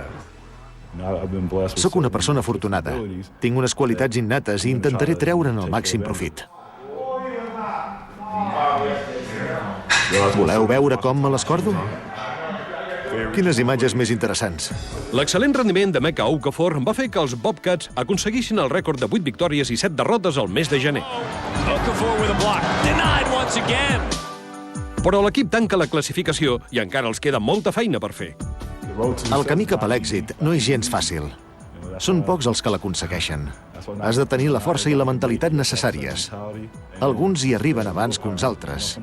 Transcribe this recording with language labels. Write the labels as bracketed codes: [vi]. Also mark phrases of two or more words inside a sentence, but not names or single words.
[ca] Soc una persona afortunada. Tinc unes qualitats innates i intentaré treure'n el màxim profit. Voleu veure com me l'escordo? Quines imatges més interessants. L'excel·lent rendiment d'Emeka Okafor va fer que els Bobcats aconseguissin el rècord de 8 victòries i 7 derrotes al mes de gener. [en] Okafor with a block. Denied once again. [ca] Però l'equip tanca la classificació i encara els queda molta feina per fer. El camí cap a l'èxit no és gens fàcil. Són pocs els que l'aconsegueixen. Has de tenir la força i la mentalitat necessàries. Alguns hi arriben abans que uns altres.